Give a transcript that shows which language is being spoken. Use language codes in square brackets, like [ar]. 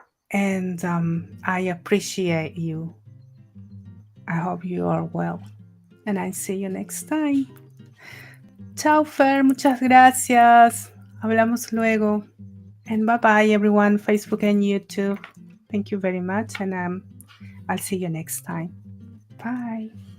[en] And I appreciate you. I hope you are well, and I see you next time. [es] Ciao, Fer, muchas gracias. Hablamos luego. [en] And bye-bye, everyone, Facebook and YouTube. Thank you very much, and I'll see you next time. Bye.